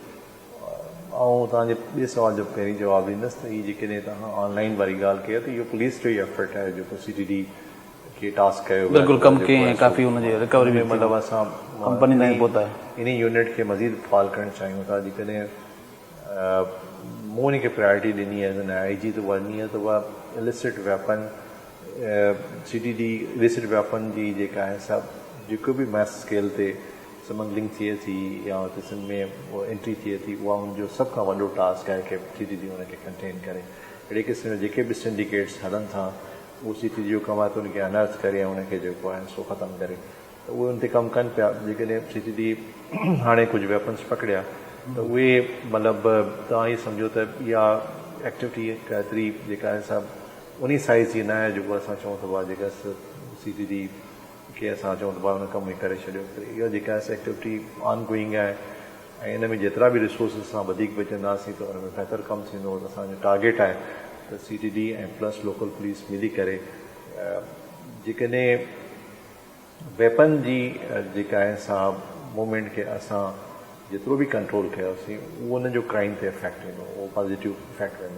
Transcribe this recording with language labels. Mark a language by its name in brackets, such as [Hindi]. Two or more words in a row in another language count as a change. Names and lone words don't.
[Sindhi] ऐं तव्हांजे ॿिए सवाल जो पहिरीं जवाबु ॾींदुसि त हीअ जेकॾहिं तव्हां ऑनलाइन वारी ॻाल्हि कयो त इहो पुलिस जो ई एफर्ट आहे जेको CTD खे टास्क कयो बिल्कुलु कमु कयईं, काफ़ी हुनजी रिकवरी में मतिलबु असां कंपनी ताईं पहुता इन यूनिट खे मज़ीद फाल करणु चाहियूं था। जेकॾहिं मूं हिनखे प्रायोरिटी ॾिनी आहे [English] as an IG [Sindhi] त वञणी आहे त उहा [English] illicit weapon CTD illicit weapon [Sindhi] जी जेका आहे सभु जेको बि [English] mass scale [Sindhi] ते स्मगलिंग थिए थी या किस्म में उहा एंट्री थिए थी, उहा हुनजो सभ खां वॾो टास्क आहे कि CTD हुनखे कंटेन करे। अहिड़े क़िस्म जा जेके बि सिंडिकेट्स हलनि था उहो CTD जो कमु आहे त उनखे अनर्थ करे ऐं उनखे जेको आहे सो ख़तमु करे, त उहे उन ते कमु कनि पिया। जेकॾहिं CTD हाणे कुझु वेपन्स पकड़िया त उहे मतिलबु तव्हां इहे सम्झो त इहा एक्टिविटी केतिरी जेका आहे सभु उन साइज़ जी न आहे जेको असां चऊं था जेका CTD खे असां चऊं था हुन कमु करे छॾियो। इहा जेका आहे एक्टिविटी [English] on going [Sindhi] आहे ऐं इन में जेतिरा बि रिसोर्सिस असां वधीक बचंदासीं त हुन में बहितर कमु थींदो। असांजो टारगेट आहे त CTD ऐं प्लस लोकल पुलिस मिली करे जेकॾहिं वेपन जी जेका आहे सा मूवमेंट खे असां जेतिरो बि कंट्रोल कयोसीं उहो उनजो क्राइम ते इफेक्ट वेंदो, उहो [English] positive effect [Sindhi] वेंदो।